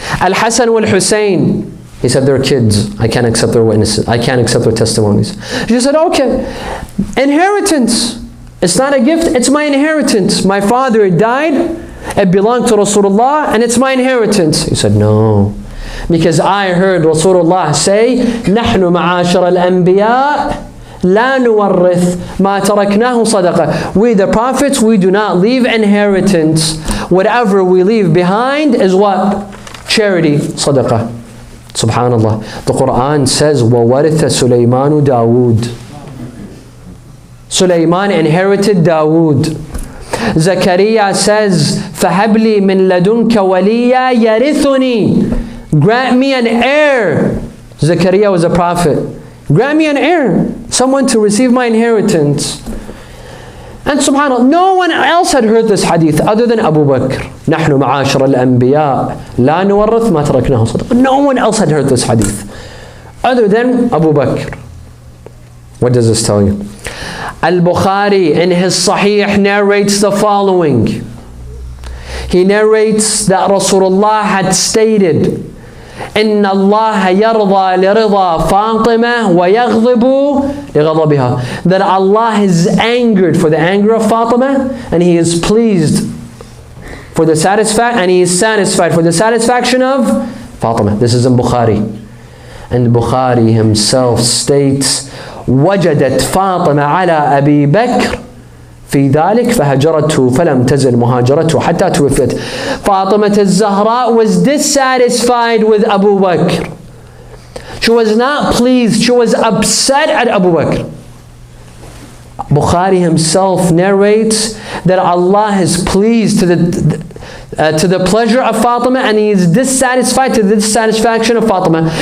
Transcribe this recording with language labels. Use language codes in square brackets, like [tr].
[en] Al-Hasan wal-Hussein. He said, they're kids. I can't accept their witnesses. I can't accept their testimonies. She said, okay. Inheritance. It's not a gift. It's my inheritance. My father died. It belonged to Rasulullah and it's my inheritance. He said, no. Because I heard Rasulullah say, [ar] نحن معاشر الأنبياء لا نورث ما تركناه صدقة. [en] We the prophets, we do not leave inheritance. Whatever we leave behind is what? Charity, sadaqah. Subhanallah. The Quran says, [ar] وَوَرِثَ سُلَيْمَانُ دَاوُودَ. [en] Sulaiman inherited Dawood. Zakaria says, [ar] فَهَبْ لِي مِن لَدُنْكَ وَلِيًّا يَرِثُنِي. [en] Grant me an heir. Zakaria was a prophet. Grant me an heir. Someone to receive my inheritance. And subhanAllah, no one else had heard this hadith other than Abu Bakr. [ar] نحن معاشر الأنبياء لا نورث ما تركناه صدقة. [en] No one else had heard this hadith other than Abu Bakr. What does this tell you? Al-Bukhari in his Sahih narrates the following. He narrates that Rasulullah had stated, [ar] إن الله يرضى لرضا فاطمة ويغضب لغضبها. [en] That Allah is angered for the anger of Fatima and He is pleased for the satisfaction, and He is satisfied for the satisfaction of Fatima. This is in Bukhari. And Bukhari himself states, [ar] وجدت فاطمة على أبي بكر في ذلك فهجرته فلم تزل مهاجرته حتى توفت. [en] Fatima al-Zahra was dissatisfied with Abu Bakr. She was not pleased. She was upset at Abu Bakr. Bukhari himself narrates that Allah is pleased to the pleasure of Fatima and He is dissatisfied to the dissatisfaction of Fatima.